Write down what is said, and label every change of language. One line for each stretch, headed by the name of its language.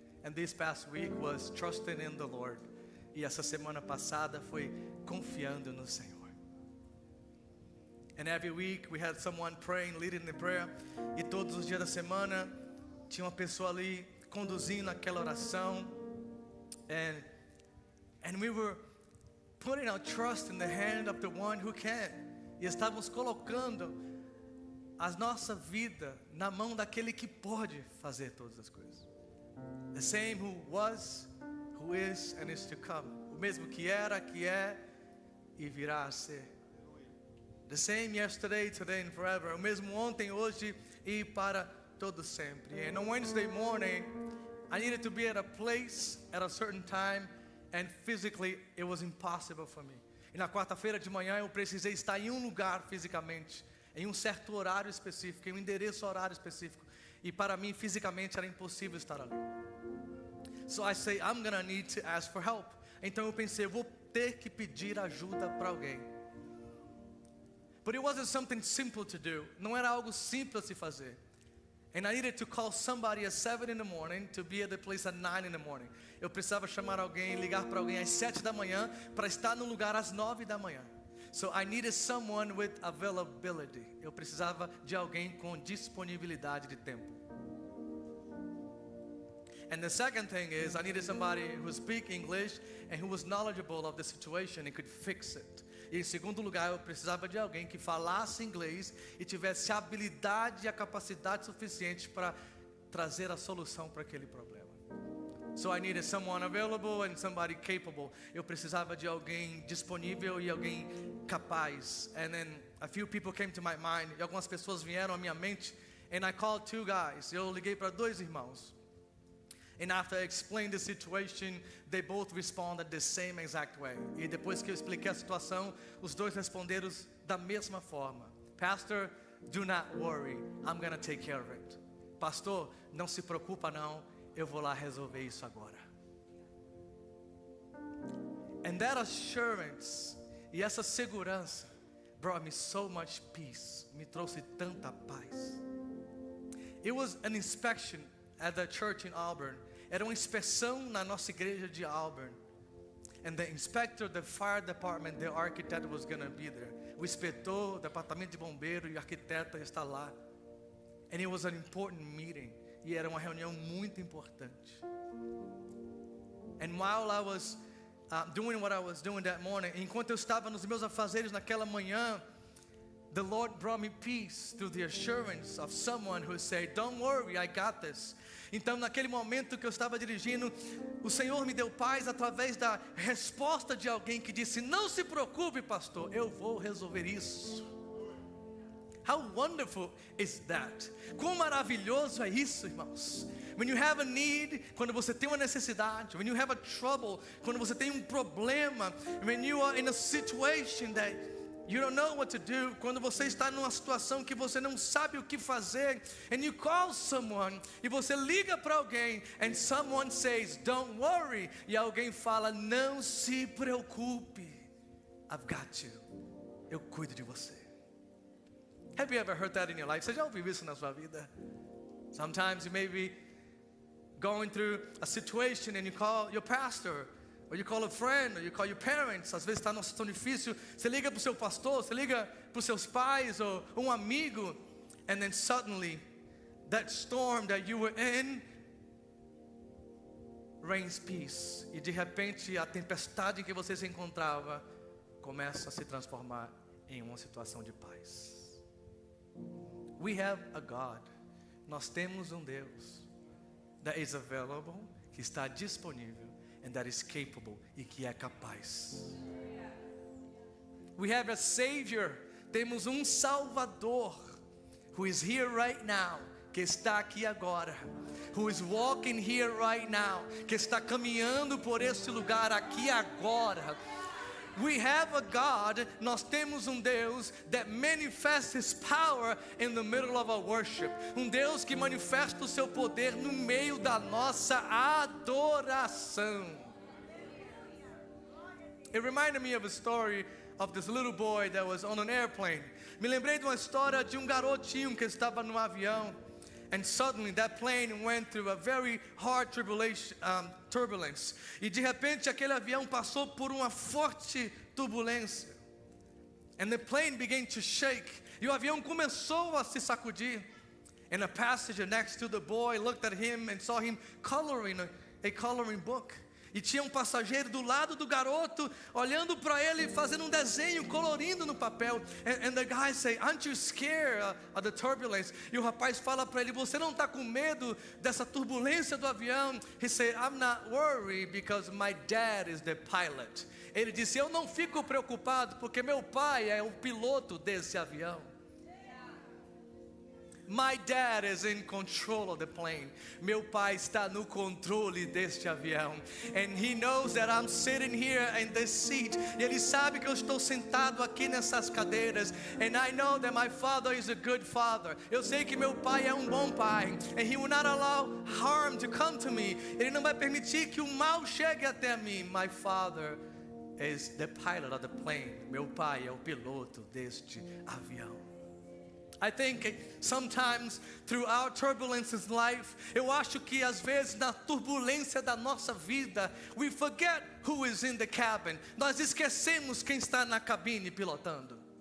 English: And this past week was trusting in the Lord.
Portuguese: E essa semana passada foi confiando no Senhor.
English: And every week we had someone praying, leading the prayer.
Portuguese: E todos os dias da semana tinha uma pessoa ali conduzindo aquela oração.
English: And we were putting our trust in the hand of the one who can.
Portuguese: E estávamos colocando a nossa vida na mão daquele que pode fazer todas as coisas.
English: The same who was, who is and is to come.
Portuguese: O mesmo que era, que é e virá a ser.
English: The same yesterday, today and forever.
Portuguese: O mesmo ontem, hoje e para todo sempre.
English: And on Wednesday morning, I needed to be at a place at a certain time, and physically it was impossible for me.
Portuguese: E na quarta-feira de manhã eu precisei estar em um lugar fisicamente, em um certo horário específico, em um endereço horário específico. E para mim fisicamente era impossível estar ali.
English: So I say, I'm gonna need to ask for help.
Portuguese: Então eu pensei, eu vou ter que pedir ajuda para alguém.
English: But it wasn't something simple to do.
Portuguese: Não era algo simples de se fazer.
English: And I needed to call somebody at 7 in the morning to be at the place at 9 in the morning.
Portuguese: Eu precisava chamar alguém, ligar para alguém às 7 da manhã para estar no lugar às 9 da manhã.
English: So I needed someone with availability.
Portuguese: Eu precisava de alguém com disponibilidade de tempo.
English: And the second thing is I needed somebody who speak English and who was knowledgeable of the situation and could fix it.
Portuguese: E em segundo lugar, eu precisava de alguém que falasse inglês e tivesse a habilidade e a capacidade suficiente para trazer a solução para aquele problema.
English: So I needed someone available and somebody capable.
Portuguese: Eu precisava de alguém disponível e alguém capaz.
English: And then a few people came to my mind.
Portuguese: E algumas pessoas vieram à minha mente.
English: And I called two guys.
Portuguese: Eu liguei para dois irmãos.
English: And after I explained the situation, they both responded the same exact way.
Portuguese: E depois que eu expliquei a situação, os dois responderam da mesma forma.
English: Pastor, do not worry, I'm gonna take care of it.
Portuguese: Pastor, não se preocupa não, eu vou lá resolver isso agora.
English: And that assurance,
Portuguese: e essa segurança,
English: brought me so much peace.
Portuguese: Me trouxe tanta paz.
English: It was an inspection at the church in Auburn.
Portuguese: Era uma inspeção na nossa igreja de Auburn.
English: And the inspector, the fire department, the architect was going to be there.
Portuguese: O inspetor, o departamento de bombeiro e o arquiteto está lá.
English: And it was an important meeting.
Portuguese: E era uma reunião muito importante.
English: And while I was doing what I was doing that morning,
Portuguese: enquanto eu estava nos meus afazeres naquela manhã,
English: the Lord brought me peace through the assurance of someone who said, don't worry, I got this.
Portuguese: Então naquele momento que eu estava dirigindo, o Senhor me deu paz através da resposta de alguém que disse, não se preocupe pastor, eu vou resolver isso.
English: How wonderful is that?
Portuguese: Quão maravilhoso é isso, irmãos.
English: When you have a need,
Portuguese: quando você tem uma necessidade,
English: when you have a trouble,
Portuguese: quando você tem problema,
English: when you are in a situation that you don't know what to do,
Portuguese: quando você está numa situação que você não sabe o que fazer,
English: and you call someone,
Portuguese: e você liga para alguém,
English: and someone says, don't worry,
Portuguese: e alguém fala, não se preocupe,
English: I've got you,
Portuguese: eu cuido de você.
English: Have you ever heard that in your life?
Portuguese: Você já ouviu isso na sua vida?
English: Sometimes you may be going through a situation and you call your pastor, or you call a friend, or you call your parents.
Portuguese: Às vezes está numa situação difícil, você liga para o seu pastor, você liga para os seus pais ou um amigo,
English: and then suddenly that storm that you were in reigns peace.
Portuguese: E de repente a tempestade em que você se encontrava começa a se transformar em uma situação de paz.
English: We have a God.
Portuguese: Nós temos um Deus
English: that is available,
Portuguese: que está disponível,
English: and that is capable,
Portuguese: e que é capaz.
English: We have a Savior.
Portuguese: Temos um Salvador
English: who is here right now,
Portuguese: que está aqui agora,
English: who is walking here right now,
Portuguese: que está caminhando por este lugar aqui agora.
English: We have a God,
Portuguese: nós temos um Deus
English: that manifests His power in the middle of our worship.
Portuguese: Um Deus que manifesta o seu poder no meio da nossa adoração.
English: It reminded me of a story of this little boy that was on an airplane.
Portuguese: Me lembrei de uma história de um garotinho que estava no avião.
English: And suddenly that plane went through a very hard turbulence.
Portuguese: E de repente aquele avião passou por uma forte turbulência.
English: And the plane began to shake.
Portuguese: E o avião começou a se sacudir.
English: And a passenger next to the boy looked at him and saw him coloring a coloring book.
Portuguese: E tinha um passageiro do lado do garoto, olhando para ele, fazendo um desenho, colorindo no papel.
English: And the guy say, "Aren't you scared of the turbulence?"
Portuguese: E o rapaz fala para ele, "Você não está com medo dessa turbulência do avião?"
English: He said, "I'm not worried because my dad is the pilot."
Portuguese: Ele disse, "Eu não fico preocupado porque meu pai é o piloto desse avião."
English: My dad is in control of the plane.
Portuguese: Meu pai está no controle deste avião.
English: And he knows that I'm sitting here in this seat.
Portuguese: E ele sabe que eu estou sentado aqui nessas cadeiras.
English: And I know that my father is a good father.
Portuguese: Eu sei que meu pai é um bom pai.
English: And he will not allow harm to come to me.
Portuguese: Ele não vai permitir que o mal chegue até mim.
English: My father is the pilot of the plane.
Portuguese: Meu pai é o piloto deste avião.
English: I think sometimes through our turbulences in life,
Portuguese: eu acho que às vezes na turbulência da nossa vida,
English: we forget who is in the cabin.
Portuguese: Nós esquecemos quem está na cabine pilotando.